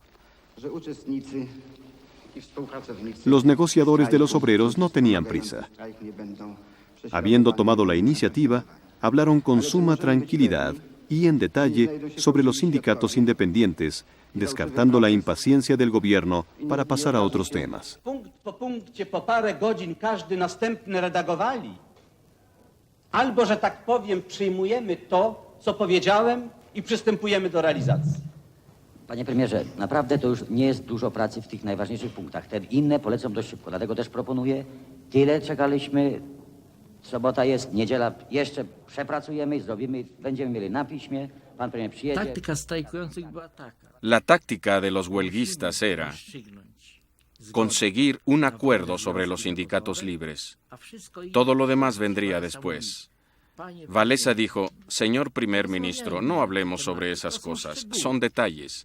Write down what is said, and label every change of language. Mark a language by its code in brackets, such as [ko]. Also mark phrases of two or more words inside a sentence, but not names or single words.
[es] Los negociadores de los obreros no tenían prisa. Habiendo tomado la iniciativa, hablaron con suma tranquilidad y en detalle sobre los sindicatos independientes, descartando la impaciencia del gobierno para pasar a otros temas. [pl] Albo, że tak powiem, przyjmujemy to, co powiedziałem i przystępujemy do realizacji. Panie premierze, naprawdę to już nie jest dużo pracy w tych najważniejszych punktach. Te inne polecą dość szybko, dlatego też proponuję, tyle czekaliśmy, sobota jest, niedziela, jeszcze przepracujemy i zrobimy, będziemy mieli na piśmie, pan premier przyjedzie. Taktyka strajkujących była taka. [es] La táctica de los huelguistas era conseguir un acuerdo sobre los sindicatos libres. Todo lo demás vendría después. Walesa dijo, señor primer ministro, no hablemos sobre esas cosas, son detalles.